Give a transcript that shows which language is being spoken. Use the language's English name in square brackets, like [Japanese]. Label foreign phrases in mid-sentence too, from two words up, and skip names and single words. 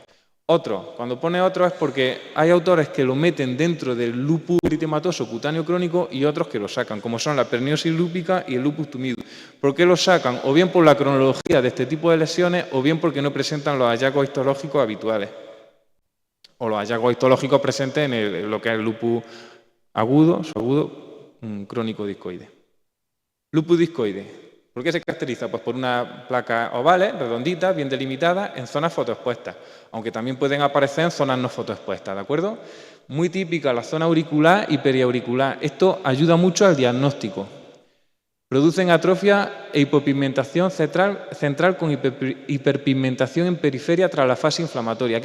[Spanish] Otro, cuando pone otro es porque hay autores que lo meten dentro del lupus eritematoso cutáneo crónico y otros que lo sacan, como son la perniosis lúpica y el lupus tumidus. ¿Por qué lo sacan? O bien por la cronología de este tipo de lesiones o bien porque no presentan los hallazgos histológicos habituales o los hallazgos histológicos presentes en lo que es el lupus agudo, subagudo, crónico discoide. Lupus discoide. ¿Por qué se caracteriza? Pues por una placa ovales, redondita, bien delimitada, en zonas fotoexpuestas, aunque también pueden aparecer en zonas no fotoexpuestas, ¿de acuerdo? Muy típica la zona auricular y periauricular. Esto ayuda mucho al diagnóstico. Producen atrofia e hipopigmentación central con hiperpigmentación en periferia tras la fase inflamatoria.